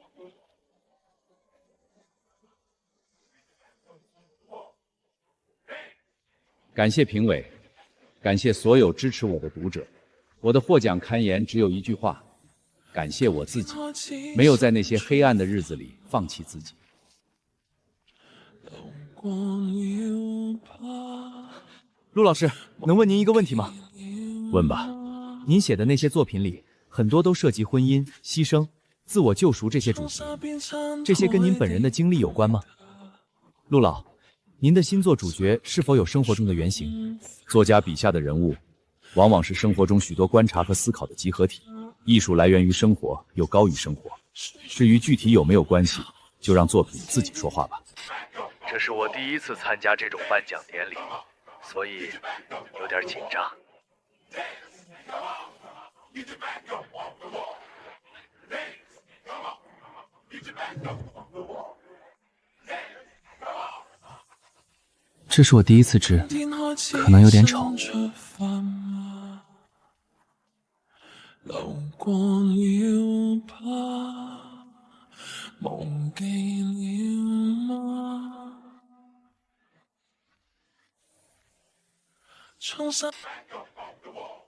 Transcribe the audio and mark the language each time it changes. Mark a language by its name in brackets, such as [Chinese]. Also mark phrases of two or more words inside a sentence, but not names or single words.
[Chinese] 感謝評委，感謝所有支持我的讀者。我的獲獎堪言只有一句話：感謝我自己，沒有在那些黑暗的日子裡放棄自己。陸老師，能問您一個問題嗎？問吧。您寫的那些作品裡，很多都涉及婚姻、犧牲、自我救贖這些主題，這些跟您本人的經歷有關嗎？陸老，您的新作主角是否有生活中的原型？作家筆下的人物，往往是生活中許多觀察和思考的集合體。藝術來源於生活，又高於生活。至於具體有沒有關係，就讓作品自己說話吧。這是我第一次參加這種頒獎典禮，所以有點緊張。這是我第一次織，可能有點醜。流過了吧，忘記了嗎？窗紗。